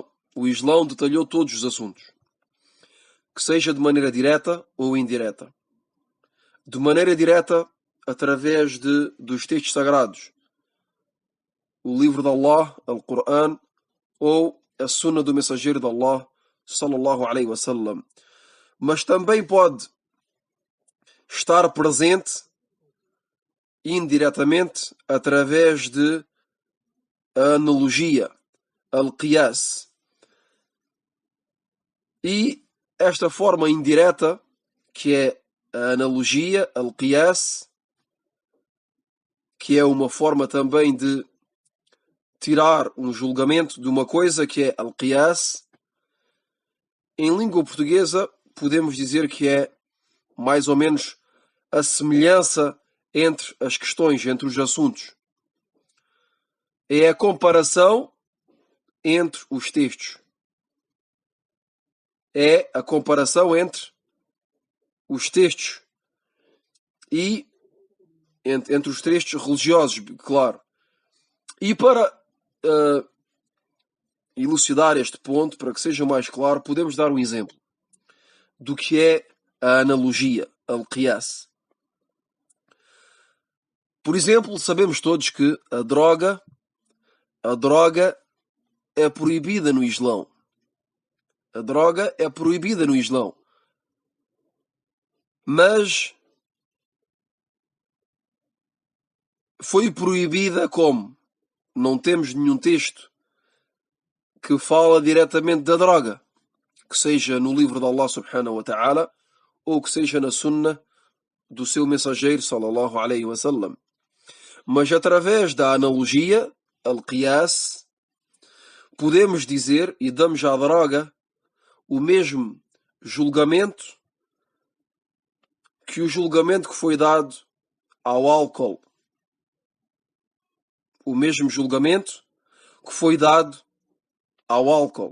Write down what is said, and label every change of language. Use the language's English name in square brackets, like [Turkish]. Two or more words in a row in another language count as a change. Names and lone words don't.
[Portuguese] O Islão detalhou todos os assuntos, que seja de maneira direta ou indireta. De maneira direta, através dos textos sagrados, o livro de Allah, o Coran, ou a Sunna do mensageiro de Allah, [Arabic] صلى الله عليه وسلم. [Portuguese] Mas também pode estar presente indiretamente através de a analogia, al-qiyas. E esta forma indireta, que é a analogia, al-qiyas, que é uma forma também de tirar um julgamento de uma coisa, que é al-qiyas, em língua portuguesa podemos dizer que é mais ou menos a semelhança entre as questões, entre os assuntos. É a comparação entre os textos. É a comparação entre os textos e entre os textos religiosos, claro. E para elucidar este ponto, para que seja mais claro, podemos dar um exemplo do que é a analogia, al-qiyas. Por exemplo, sabemos todos que a droga é proibida no Islão. A droga é proibida no Islão. Mas foi proibida como? Não temos nenhum texto que fala diretamente da droga, que seja no livro de Allah [Arabic] سبحانه وتعالى, [Portuguese] ou que seja na sunnah do seu mensageiro [Arabic] صلى الله عليه وسلم. [Portuguese] Mas através da analogia, al-qiyas, podemos dizer e damos à droga o mesmo julgamento que o julgamento que foi dado ao álcool, o mesmo julgamento que foi dado ao álcool.